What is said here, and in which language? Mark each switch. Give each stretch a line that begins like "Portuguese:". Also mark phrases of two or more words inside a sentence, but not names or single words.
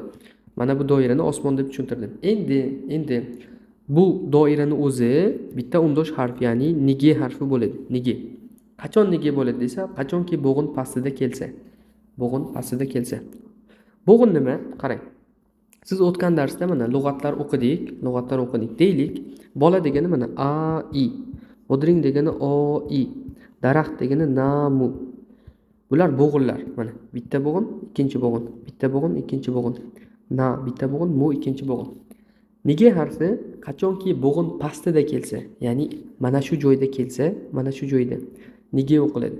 Uzbek: Mana bu doirani osmon deb tushuntirdim. Endi bu doirani o'zi bitta undosh harf, ya'ni nige harfi bo'ladi. Nige. Qachon nige bo'ladi desa, qachonki bo'g'in pastida kelsa. Bo'g'in pastida kelsa. Bo'g'in nima? Qarang. Siz o'tgan darsda mana lug'atlar o'qidik deylik. Bola degani mana a, i. O'diring degani o, i. Daraxt degani namu. Bular bo'g'inlar. Mana bitta bo'g'in, ikkinchi bo'g'in, bitta bo'g'in, ikkinchi bo'g'in. Na bitta bo'g'in, mu ikkinchi bo'g'in. Nige harfi qachonki bo'g'in pastida kelsa, ya'ni mana shu joyda kelsa, mana shu joyda nige o'qiladi.